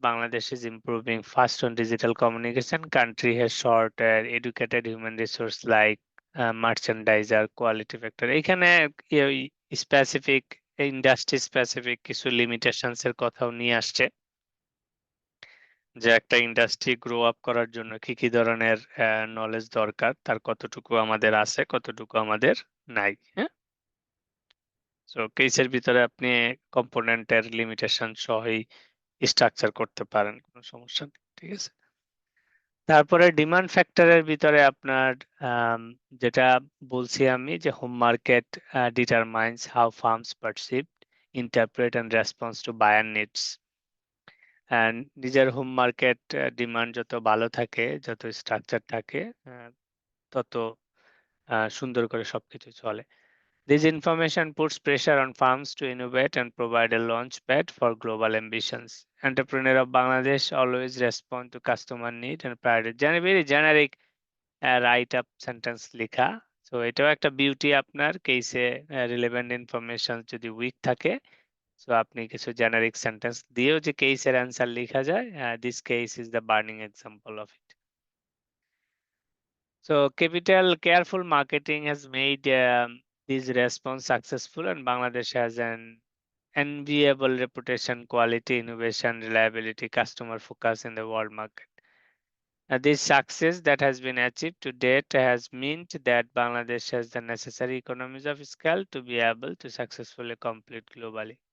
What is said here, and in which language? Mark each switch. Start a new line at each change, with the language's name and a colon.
English: Bangladesh is improving fast on digital communication. Country has short educated human resource like merchandiser, quality factor.
Bangla: এখানে specific industry specific কিছু limitations এর কথাও নিয়ে আসছে, যে একটা ইন্ডাস্ট্রি গ্রো আপ করার জন্য কি কি ধরনের নলেজ দরকার, তার কতটুকু আমাদের আছে কতটুকু আমাদের নাই। হ্যাঁ, সো কেসের ভিতরে আপনি কম্পোনেন্টের লিমিটেশন সহই স্ট্রাকচার করতে পারেন, কোনো সমস্যা নেই। ঠিক আছে, তারপরে ডিমান্ড ফ্যাক্টরের ভিতরে আপনার যেটা বলছি আমি যে
English: Home market determines how firms perceive, interpret and response to buyer needs.
Bangla: And নিজের হোম মার্কেট ডিমান্ড যত ভালো থাকে, যত স্ট্রাকচার থাকে, তত সুন্দর করে সবকিছু চলে।
English: This information puts pressure on firms to innovate and provide a launchpad for global ambitions. Entrepreneur of Bangladesh always respond to customer need and priority. Very generic write-up sentence
Bangla: লিখা। So এটাও একটা beauty আপনার কেসে relevant information যদি week থাকে, so আপনি কিছু generic sentence দিয়েও যে কেসের অ্যান্সার লেখা যায়,
English: this case is the burning example of it. So capital careful marketing has made this response successful, and Bangladesh has an enviable reputation, quality, innovation, reliability, customer focus in the world market. This success that has been achieved to date has meant that Bangladesh has the necessary economies of scale to be able to successfully compete globally.